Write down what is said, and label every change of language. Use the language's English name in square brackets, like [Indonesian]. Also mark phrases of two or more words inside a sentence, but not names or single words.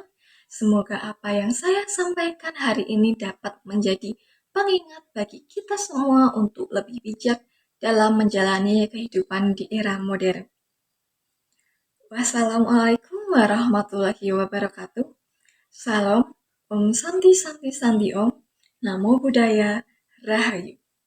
[Indonesian] Semoga apa yang saya sampaikan hari ini dapat menjadi pengingat bagi kita semua untuk lebih bijak dalam menjalani kehidupan di era modern. [Arabic] والسلام عليكم ورحمة الله وبركاته. [Sanskrit] Salam, ॐ शान्ति शान्ति शान्ति ॐ. [Pali] Namo Buddhaya, [Indonesian] Rahayu.